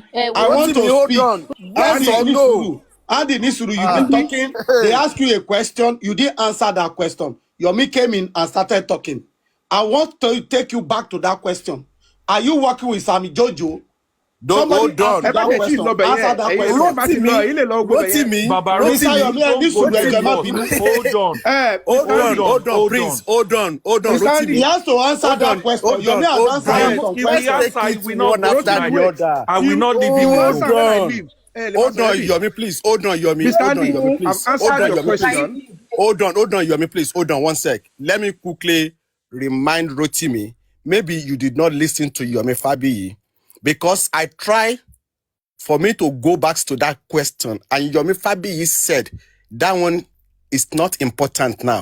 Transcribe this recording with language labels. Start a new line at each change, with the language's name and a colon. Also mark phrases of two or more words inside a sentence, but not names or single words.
English: I want Rotimi, to hold speak. on. Yes Andy or no? Nisuru. Andy Nisuru, you've Ah. been talking. They asked you a question. You didn't answer that question. Yomi came in and started talking. I want to take you back to that question. Are you working with Sammy Jojo? Don't Somebody hold asked you on.
Yoruba: ẹ má
English: that
Yoruba: jẹ́ tí
English: question.
Yoruba: lọ bẹ̀
English: Answer
Yoruba: yẹn
English: that
Yoruba: ẹ̀yin
English: question.
Yoruba: ẹ má ti lọ
English: Rotimi,
Yoruba: ẹ̀yin lè lọ gbé bẹ̀ yẹn.
English: Rotimi, Baba Mr. Rotimi, Yomi, Rotimi, don't Nisuru, go too
Yoruba: ẹ má
English: much.
Yoruba: bínú.
English: Hold on. hold on, Hold Prince, on. hold on, He Rotimi. has to answer Hold that on, question. hold Yomi on, has hold answered on. you He some he will Let's questions. take answer. He it will not one go after tonight. the other. I will not leave He him will Hold answer alone. when I on. leave.
Yoruba: Ẹ lè má
English: Hold
Yoruba: sọ̀rọ̀
English: on,
Yoruba: ẹ̀rì.
English: Yomi, please. Hold on, Yomi. Mr. Hold on, Andy, Yomi, I've please. Hold answered on, your Yomi, please. question. Hold on, Yomi, please. Hold on one sec. Let me quickly remind Rotimi. Maybe you did not listen to Yomi Fabiyi because I try for me to go back to that question, and Yomi Fabiyi said that one is not important now.